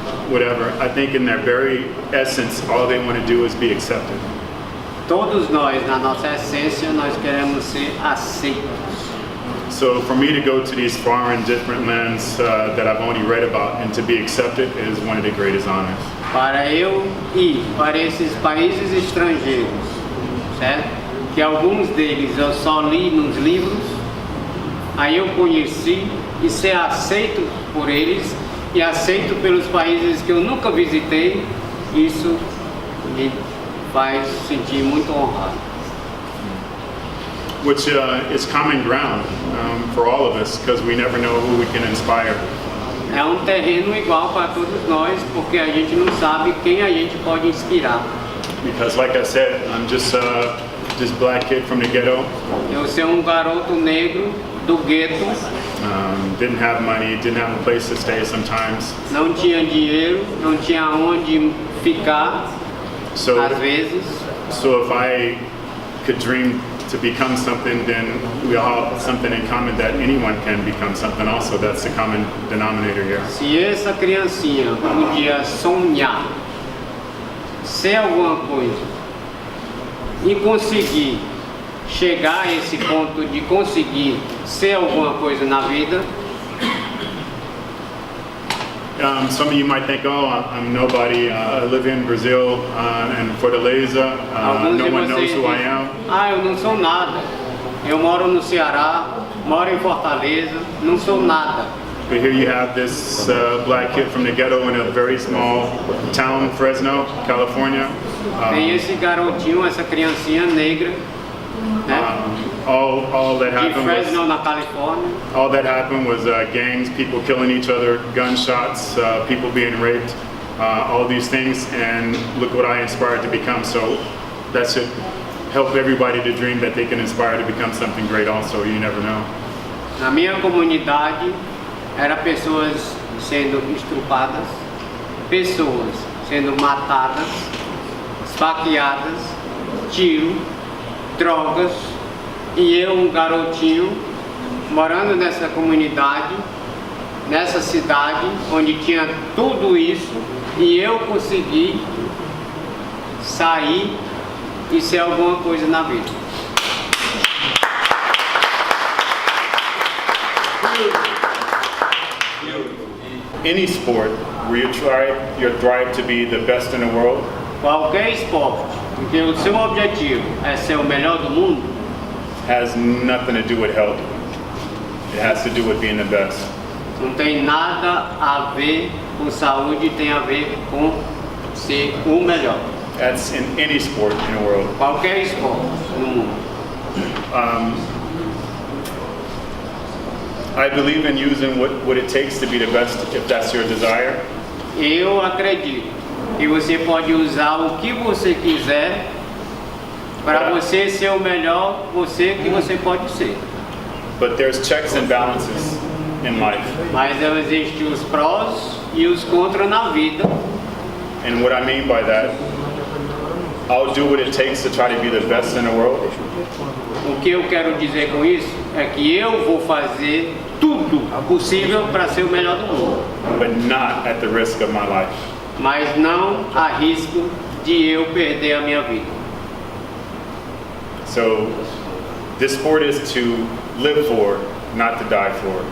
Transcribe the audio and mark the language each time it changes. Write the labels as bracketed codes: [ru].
[en] whatever, I think in their very essence, all they want to do is be accepted. [pt] todos nós, na nossa essência, nós queremos ser aceitos. [en] So for me to go to these foreign different lands that I've only read about and to be accepted is one of the greatest honors. [pt] Para eu ir para esses países estrangeiros, certo? Que alguns deles eu só li nos livros, aí eu conheci e ser aceito por eles e aceito pelos países que eu nunca visitei, isso me faz sentir muito honrado. [en] Which is common ground for all of us because we never know who we can inspire. [pt] É um terreno igual para todos nós, porque a gente não sabe quem a gente pode inspirar. [en] Because like I said, I'm just this black kid from the ghetto. [pt] Eu ser um garoto negro do gueto, [en] Didn't have money, didn't have a place to stay sometimes. [pt] não tinha dinheiro, não tinha onde ficar, [en] So, [pt] às vezes. [en] so if I could dream to become something, then we all have something in common that anyone can become something also. That's the common denominator here. [pt] Se essa criancinha podia sonhar ser alguma coisa e conseguir chegar a esse ponto de conseguir ser alguma coisa na vida, [en] Some of you might think, oh, I'm nobody. I live in Brazil and Fortaleza. No one knows who I am. [pt] Eu não sou nada. Eu moro no Ceará, moro em Fortaleza, não sou nada. [en] But here you have this black kid from the ghetto in a very small town, Fresno, California. [pt] Tem esse garotinho, essa criancinha negra, né? [en] All that [pt] De [en] happened [pt] Fresno, na Califórnia. [en] all that happened was gangs, people killing each other, gunshots, people being raped, all these things. And look what I inspired to become. So that should help everybody to dream that they can inspire to become something great also. You never know. [pt] Na minha comunidade, era pessoas sendo estrupadas, pessoas sendo matadas, esfaqueadas, tiro, drogas, e eu, um garotinho, morando nessa comunidade, nessa cidade, onde tinha tudo isso, e eu consegui sair e ser alguma coisa na vida. [en] Any sport where you strive to be the best in the world [pt] Qualquer esporte em que o seu objetivo é ser o melhor do mundo, [en] has nothing to do with health. It has to do with being the best. [pt] não tem nada a ver com saúde, tem a ver com ser o melhor. [en] That's in any sport in the world. [pt] Qualquer esporte no mundo. [en] I believe in using what it takes to be the best if that's your desire. [pt] Eu acredito que você pode usar o que você quiser para você ser o melhor você que você pode ser. [en] But there's checks and balances in life. [pt] Mas existem os prós e os contras na vida. [en] And what I mean by that, I'll do what it takes to try to be the best in the world. [pt] O que eu quero dizer com isso é que eu vou fazer tudo possível para ser o melhor do mundo, [en] But not at the risk of my life. [pt] mas não a risco de eu perder a minha vida. [en] So this sport is to live for, not to die for.